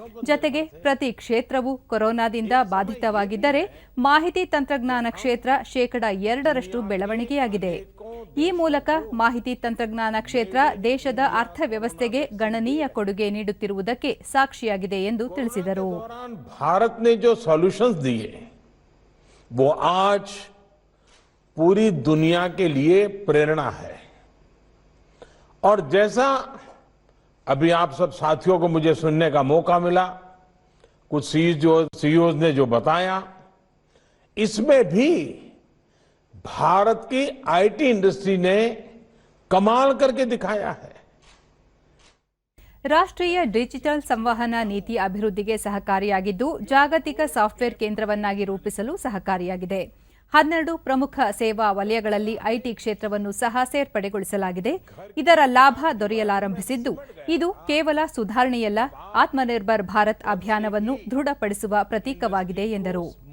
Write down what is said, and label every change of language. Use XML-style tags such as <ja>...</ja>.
<kn>ಜತೆಗೆ ಪ್ರತಿ ಕ್ಷೇತ್ರವೂ ಕೊರೋನಾದಿಂದ ಬಾಧಿತವಾಗಿದ್ದರೆ ಮಾಹಿತಿ ತಂತ್ರಜ್ಞಾನ ಕ್ಷೇತ್ರ 2% ಬೆಳವಣಿಗೆಯಾಗಿದೆ. ಈ ಮೂಲಕ ಮಾಹಿತಿ ತಂತ್ರಜ್ಞಾನ ಕ್ಷೇತ್ರ ದೇಶದ ಅರ್ಥವ್ಯವಸ್ಥೆಗೆ ಗಣನೀಯ ಕೊಡುಗೆ ನೀಡುತ್ತಿರುವುದಕ್ಕೆ ಸಾಕ್ಷಿಯಾಗಿದೆ ಎಂದು ತಿಳಿಸಿದರು.</kn> <hi>भारत ने जो सॉल्यूशंस दिए वो आज पूरी दुनिया के लिए प्रेरणा है. और जैसा अभी आप सब साथियों को मुझे सुनने का मौका मिला, कुछ सीईओ ने जो बताया, इसमें भी भारत की आईटी इंडस्ट्री ने कमाल करके दिखाया है.</hi> <kn>ರಾಷ್ಟ್ರೀಯ ಡಿಜಿಟಲ್ ಸಂವಹನ ನೀತಿ ಅಭಿವೃದ್ಧಿಗೆ ಸಹಕಾರಿಯಾಗಿದ್ದು, ಜಾಗತಿಕ ಸಾಫ್ಟ್ವೇರ್ ಕೇಂದ್ರವನ್ನಾಗಿ ರೂಪಿಸಲು ಸಹಕಾರಿಯಾಗಿದೆ. 12 ಪ್ರಮುಖ ಸೇವಾ ವಲಯಗಳಲ್ಲಿ ಐಟಿ ಕ್ಷೇತ್ರವನ್ನು ಸಹ ಸೇರ್ಪಡೆಗೊಳಿಸಲಾಗಿದೆ. ಇದರ ಲಾಭ ದೊರೆಯಲಾರಂಭಿಸಿದ್ದು, ಇದು ಕೇವಲ ಸುಧಾರಣೆಯಲ್ಲ, ಆತ್ಮನಿರ್ಭರ್ ಭಾರತ್ ಅಭಿಯಾನವನ್ನು ದೃಢಪಡಿಸುವ ಪ್ರತೀಕವಾಗಿದೆ ಎಂದರು.</kn>